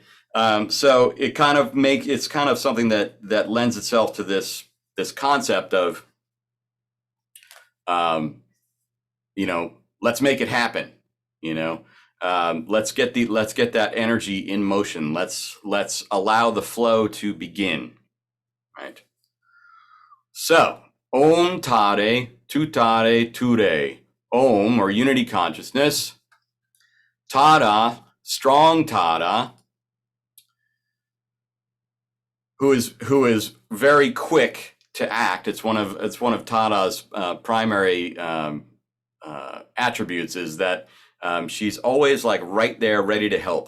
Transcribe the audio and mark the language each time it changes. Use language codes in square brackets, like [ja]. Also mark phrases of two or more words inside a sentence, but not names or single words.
[en] So it's kind of something that lends itself to this concept of, let's make it happen, let's get that energy in motion. Let's allow the flow to begin. Right. So, [sa] tāre, tuttāre, ture. [en] Om, or unity consciousness. Tārā, strong Tārā, who is very quick to act. It's one of Tāra's primary attributes is that she's always like right there, ready to help.